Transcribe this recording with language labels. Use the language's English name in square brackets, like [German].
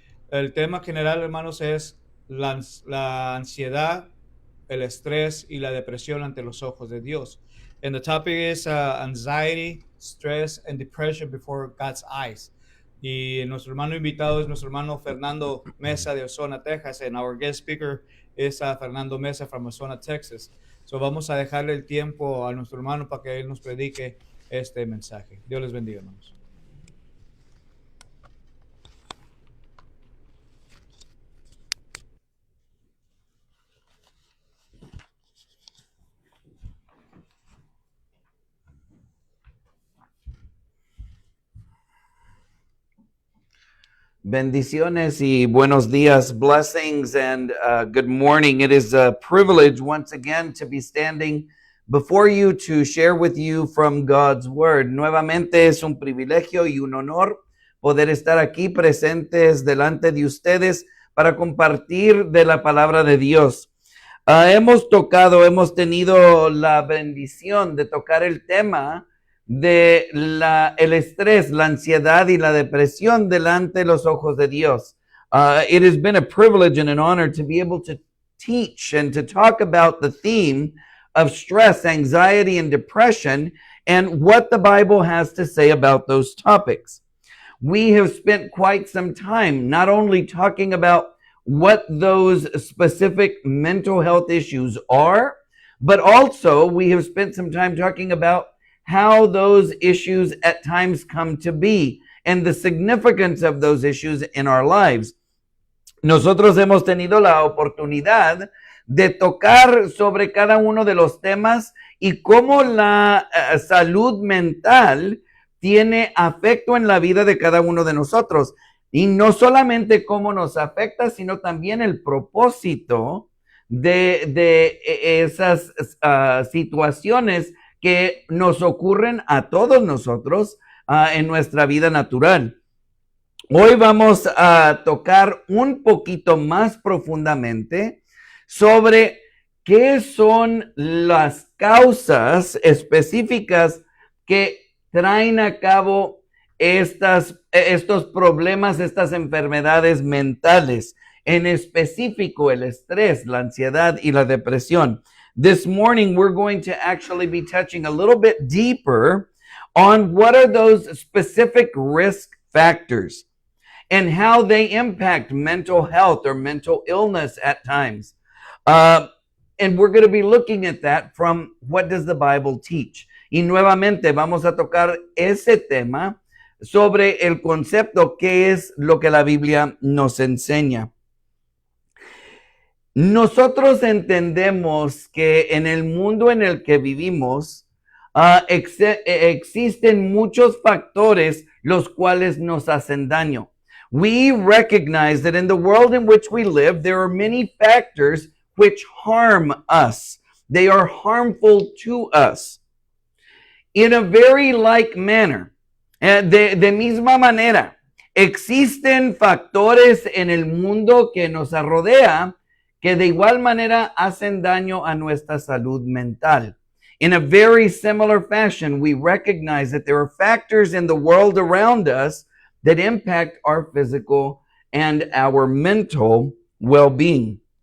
[Spanish] El tema general, hermanos, es la ansiedad, el estrés y la depresión ante los ojos de Dios. [English] And the topic is anxiety, stress, and depression before God's eyes. [Spanish] Y nuestro hermano invitado es nuestro hermano Fernando Mesa de Ozona, Texas, [English] and our guest speaker is Fernando Mesa from Ozona, Texas. [Spanish] So vamos a dejarle el tiempo a nuestro hermano para que él nos predique este mensaje. Dios les bendiga, hermanos. Bendiciones y buenos días, [English] blessings and good morning. It is a privilege once again to be standing before you to share with you from God's Word. [Spanish] Nuevamente es un privilegio y un honor poder estar aquí presentes delante de ustedes para compartir de la palabra de Dios. Hemos tenido la bendición de tocar el tema de el estrés, la ansiedad y la depresión delante de los ojos de Dios. [English] It has been a privilege and an honor to be able to teach and to talk about the theme of stress, anxiety, and depression and what the Bible has to say about those topics. We have spent quite some time not only talking about what those specific mental health issues are, but also we have spent some time talking about how those issues at times come to be and the significance of those issues in our lives. [Spanish] Nosotros hemos tenido la oportunidad de tocar sobre cada uno de los temas y cómo la salud mental tiene afecto en la vida de cada uno de nosotros. Y no solamente cómo nos afecta, sino también el propósito de esas situaciones que nos ocurren a todos nosotros en nuestra vida natural. Hoy vamos a tocar un poquito más profundamente sobre qué son las causas específicas que traen a cabo estos problemas, estas enfermedades mentales, en específico el estrés, la ansiedad y la depresión. [English] this morning we're going to actually be touching a little bit deeper on what are those specific risk factors and how they impact mental health or mental illness at times. And we're going to be looking at that from what does the Bible teach. [Spanish] Y nuevamente vamos a tocar ese tema sobre el concepto que es lo que la Biblia nos enseña. Nosotros entendemos que en el mundo en el que vivimos existen muchos factores los cuales nos hacen daño. [English] We recognize that in the world in which we live, there are many factors which harm us. They are harmful to us. In a very like manner, [Spanish] de misma manera, existen factores en el mundo que nos rodea que de igual manera hacen daño a nuestra salud mental. [English] In a very similar fashion, we recognize that there are factors in the world around us that impact our physical and our mental well-being.